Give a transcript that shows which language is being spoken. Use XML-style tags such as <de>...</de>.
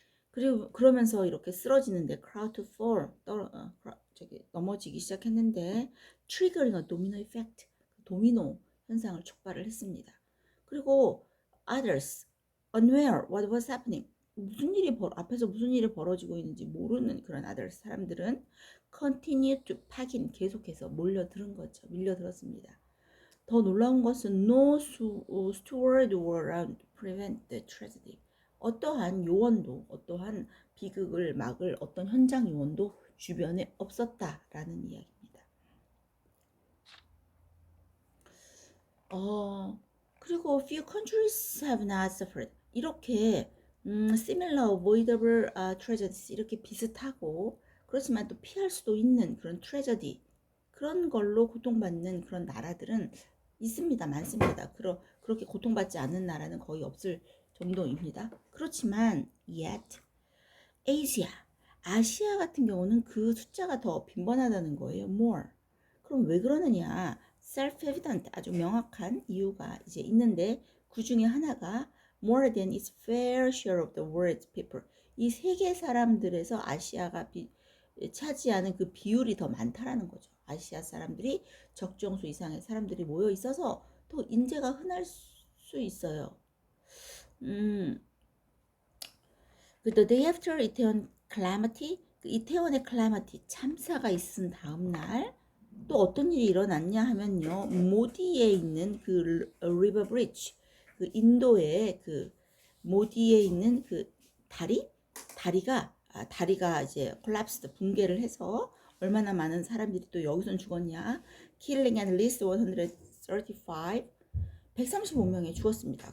<ko>그리고 그러면서 이렇게 쓰러지는데</ko> <en>crowd to fall,</en> <ko>넘어지기 시작했는데</ko> <en>triggering a domino effect,</en> <ko>도미노 현상을 촉발을 했습니다. 그리고</ko> <en>others unaware what was happening,</en> <ko>앞에서 무슨 일이 벌어지고 있는지 모르는 그런 others 사람들은</ko> <en>continue to pack in,</en> <ko>계속해서 밀려들었습니다. 더 놀라운 것은</ko> <en>no steward were around to prevent the tragedy.</en> <ko>어떠한 요원도, 어떠한 비극을 막을 어떤 현장 요원도 주변에 없었다라는 이야기입니다. 그리고</ko> <en>few countries have not suffered.</en> <ko>이렇게</ko> <en>similar avoidable tragedies,</en> <ko>이렇게 비슷하고 그렇지만 또 피할 수도 있는 그런 트레저디, 그런 걸로 고통받는 그런 나라들은 있습니다. 많습니다. 그렇게 고통받지 않는 나라는 거의 없을 정도입니다. 그렇지만 yet 아시아 같은 경우는 그 숫자가 더 빈번하다는 거예요. more. 그럼 왜 그러느냐?</ko> <en>self-evident,</en> <ko>아주 명확한 이유가 이제 있는데 그 중에 하나가</ko> <en>more than its fair share of the world's people.</en> <ko>이 세계 사람들에서 아시아가 차지하는 그 비율이 더 많다라는 거죠. 아시아 사람들이 적정수 이상의 사람들이 모여 있어서 더 인재가 흔할 수 있어요.</ko> <en>The day after</en> <ko>이태원 calamity, 이태원의 calamity 참사가 있은 다음 날 또 어떤 일이 일어났냐 하면요, 모디에 있는 그 river bridge, 그 인도의 그 모디에 있는 그 다리가 이제 collapsed, 붕괴를 해서 얼마나 많은 사람들이 또 여기선 죽었냐,</ko> <en>killing at least</en> <ko>135명이 죽었습니다.</ko>